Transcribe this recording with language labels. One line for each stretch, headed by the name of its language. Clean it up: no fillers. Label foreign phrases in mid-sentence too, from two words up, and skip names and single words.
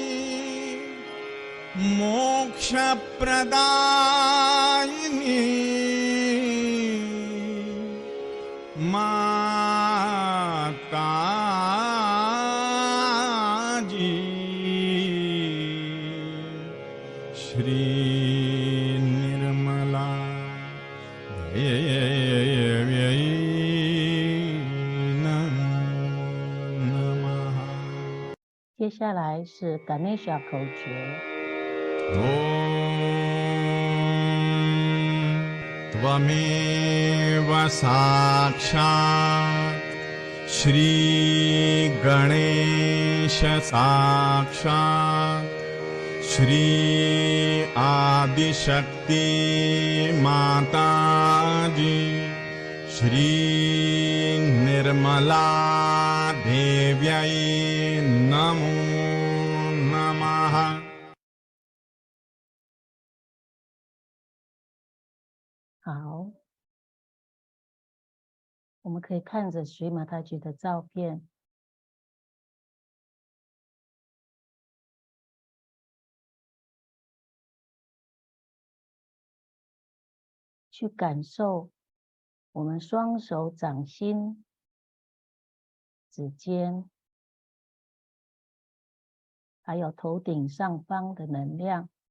Sanskrit: मोक्षप्रदायिनी माताजी श्री निर्मला देव्यै नमो नमः।
Chinese: 接下来是 Ganesha 口诀。
Sanskrit: ॐ त्वमेव साक्षात् श्रीगणेश साक्षात् श्री आदिशक्ति माताजी श्री निर्मला देव्यै नमो नमः।
Chinese: 好，我们可以看着水马太菊的照片，去感受我们双手掌心、指尖，还有头顶上方的能量。